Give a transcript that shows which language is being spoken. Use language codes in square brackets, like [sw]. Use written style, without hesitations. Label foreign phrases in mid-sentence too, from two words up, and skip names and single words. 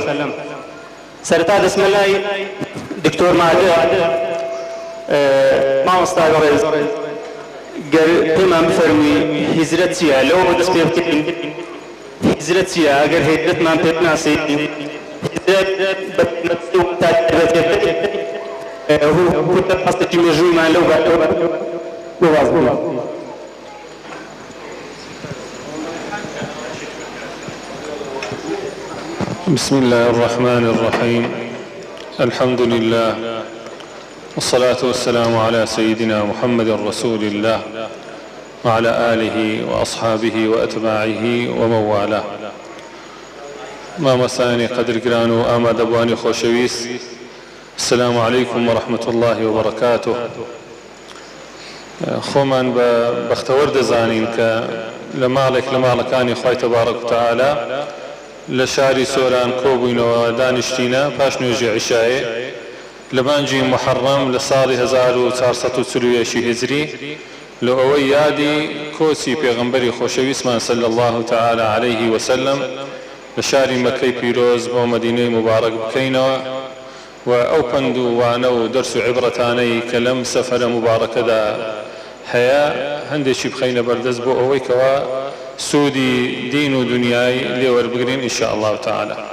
[ckb] سەرەتا دەسمەلای دکتۆر مادح مامۆستای بەڕێز گەر پێمان بفەرمووی هیجرەت چییە؟ لەوە دەست پێ بکەین هیجرەت چییە؟ ئەگەر هیجرەتمان پێ بناسیت هیجرەت هەستێکی مێژوویمان لەو بواز بوو. [ar] بسم الله الرحمن الرحيم. الحمد لله والصلاة والسلام على سيدنا محمد رسول الله وعلى آله وأصحابه وأتباعه ومن والاه. [ckb] مامۆستایانی قەدرگران و ئامادەبوانی خۆشەویست، [ar] السلام عليكم ورحمة الله وبركاته. [ckb] خۆمان بە بەختەوەر دەزانین کە لە ماڵێک لە ماڵەکانی خوای [ar] تەبارەک و تەعالە [ckb] لە شاری سۆران کۆبووینەوە دانیشتینە پاش نوێژی عیشایە لە مانگی محەڕەم لە ساڵی 1440 هیجری لە ئەوەی یادی کۆچی پێغەمبەری خۆشەویستمان [ar] صلی الله تعالی عليه وسلم [ckb] لە شاری مەکەی پیرۆز بۆ مەدینەی مبارەک بکەینەوە و ئەو پند و وانە و دەرس و عیبرەتانەی کە لەم سەفەرە مبارەکەدا هەیە هەندێکی بخەینە بەردەست بۆ ئەوەی کەوا سوودی دین و دنیای لێوەربگرین [ar] ئینشا الله تعالی.